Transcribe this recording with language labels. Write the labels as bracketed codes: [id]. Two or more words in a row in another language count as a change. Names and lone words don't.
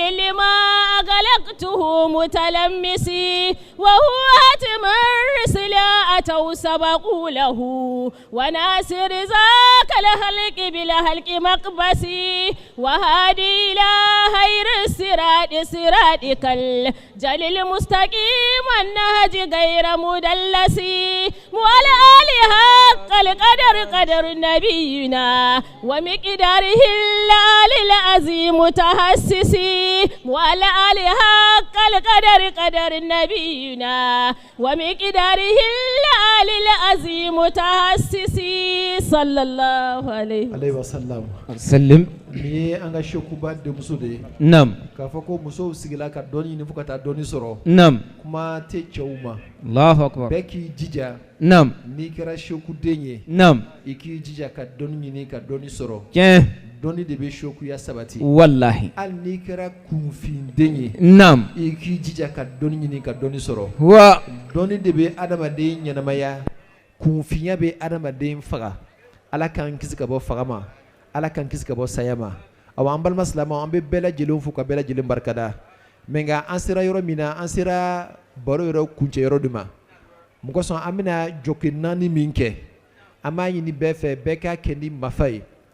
[ar] لما أغلقته متلمسي وهو هتم الرسل أتوا سبقوا له وناصر ذاك الخلق بالخلق مقبسي وهادي إلى خير الصراط صراطك الجليل المستقيم النهج غير مدلسي وعلى آله حق القدر قدر نبينا ومقداره العظيم تحسسي وعلى آله حق القدر قدر نبينا ومقداره العظيم تحسسي صلى الله عليه وسلم سلم [bm] ni anga shokuba de muso de [ar] نعم [bm] ka fɔ ko musow sigila ka dɔnni ɲini fo ka taa dɔnni sɔrɔ [ar] نعم [bm] kuma tɛ cɛw ma [ar] الله أكبر [bm] bɛɛ k'i jija [ar] نعم [bm] n'i kɛra shokuden ye [ar] نعم [bm] i k'i jija ka dɔnni ɲini ka dɔnni sɔrɔ كيه dɔnni de bɛ shokuya sabati [ar] والله [bm] hali n'i kɛra kunfinden ye [ar] نعم [bm] i k'i jija ka dɔnni ɲini ka dɔnni sɔrɔ هو dɔnni de bɛ adamaden ɲɛnamaya kunfinya bɛ adamaden faga ala k'an kisi ka bɔ faga ma ala k'an kisi ka bɔ saya ma awa an balima silamɛw an bɛ bɛɛ lajɛlen fo ka bɛɛ lajɛlen barikada mɛ nka an sera yɔrɔ min na an sera baro yɔrɔ kuncɛ yɔrɔ de ma mun kosɔn an bɛna jɔkɛ naani min kɛ an b'a ɲini bɛɛ fɛ bɛɛ k'a kɛ ni mafa ye